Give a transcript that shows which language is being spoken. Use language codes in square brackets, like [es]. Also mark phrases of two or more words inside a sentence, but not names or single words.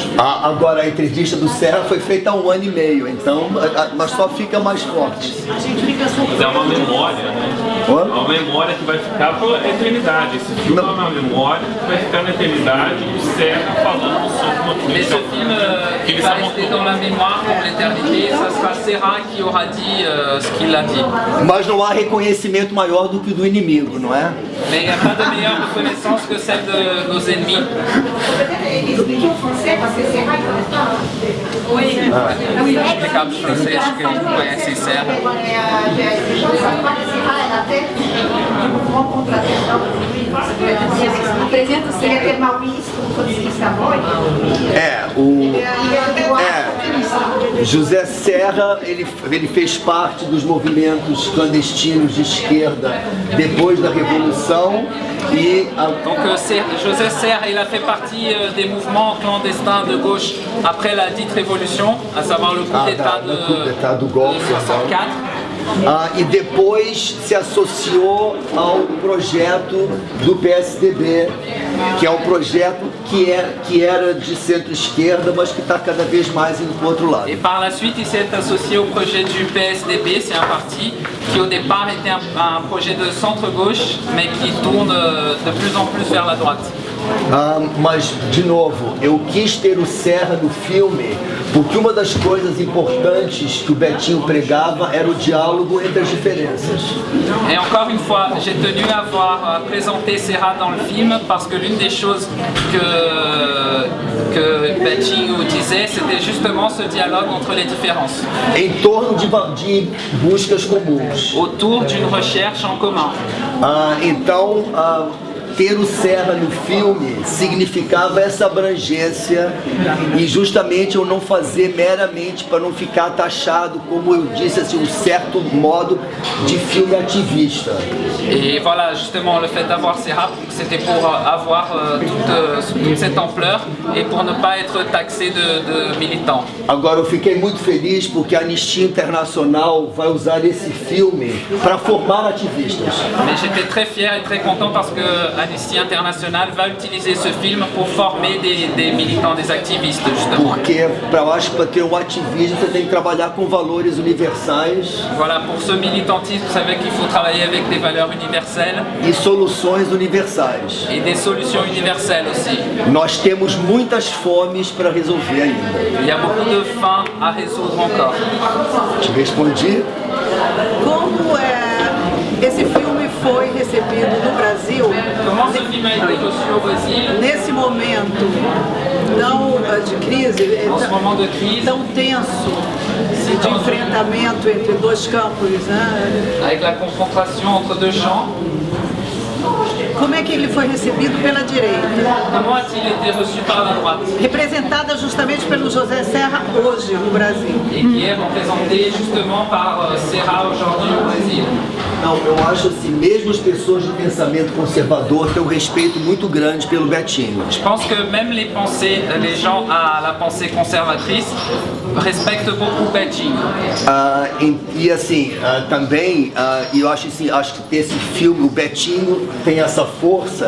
[pt] Agora a entrevista do Serra foi feita há 1 ano e meio, então, mas só fica mais forte. Mas é uma memória, né? É uma memória que vai ficar pela eternidade. Esse filme é uma memória que vai ficar na eternidade, o Serra falando sobre uma política. [fr] Mais ce film il va rester dans la mémoire pour l'éternité, ça sera Serra qui aura dit ce qu'il a dit. [pt] Mas não há reconhecimento maior do que o do inimigo, não é? [fr] Mais il n'y a pas de meilleure reconnaissance que celle de nos ennemis. [pt] Oui, explicable francês que eles não conhecem Serra. Apresenta o Serra que é mal visto, José Serra, ele fez parte dos movimentos clandestinos de esquerda depois da Revolução e [fr] Donc José Serra, il a fait partie des mouvements clandestins de gauche après la dite révolution, à savoir le coup d'État de 64. [pt] E depois se associou ao projeto do PSDB, que é um projeto que era de centro-esquerda, mas que está cada vez mais indo para o outro lado. [fr] Et par la suite, il s'est associé au projet du PSDB, c'est un parti qui au départ était un projet de centre-gauche, mais qui tourne de plus en plus vers la droite. [pt] Mas, de novo, eu quis ter o Serra no filme porque uma das coisas importantes que o Betinho pregava era o diálogo entre as diferenças. [fr] Et encore une fois, j'ai tenu à présenter Serra dans le film parce que l'une des choses que Betinho disait, c'était justement ce dialogue entre les différences. [pt] Em torno de buscas comuns. [fr] Autour d'une recherche en commun. [pt] Então, ter o Serra no filme significava essa abrangência e justamente eu não fazer meramente para não ficar taxado, como eu disse, assim, um certo modo de filme ativista. [fr] Et voilà, justement, le fait d'avoir Serra, c'était pour avoir toute cette ampleur et pour ne pas être taxé de militant. [pt] Agora, eu fiquei muito feliz porque a Anistia Internacional vai usar esse filme para formar ativistas. [fr] Mais j'étais très fier et très content parce que Amnesty International va utiliser ce film pour former des militants, des activistes, justement. [pt] Porque eu acho que para ter um ativismo você tem que trabalhar com valores universais. [fr] Voilà, pour ce militantisme, vous savez qu'il faut travailler avec des valeurs universelles. [pt] E soluções universais. [fr] Et des solutions universelles aussi. [pt] Nós temos muitas fomes para resolver ainda. [fr] Il y a beaucoup de faim à résoudre encore. [pt] Te respondi? Como esse filme foi recebido no Brasil? [fr] Comment ce film a été reçu au Brésil? [pt] Nesse momento tão de crise, [fr] En ce moment de crise, [pt] tão tenso, de enfrentamento entre dois campos, né? [fr] avec la confrontation entre deux champs, [pt] Como é que ele foi recebido pela direita? [fr] comment a-t-il été reçu par la droite? [pt] Representada justamente pelo José Serra hoje no Brasil. [fr] Et qui est représenté justement par Serra aujourd'hui au Brésil. [pt] Não, eu acho assim, mesmo as pessoas de pensamento conservador têm um respeito muito grande pelo Betinho. [fr] Je pense que même les gens à la pensée conservatrice respectent beaucoup Betinho. [pt] E assim, também, eu acho assim, acho que esse filme, o Betinho, tem essa força.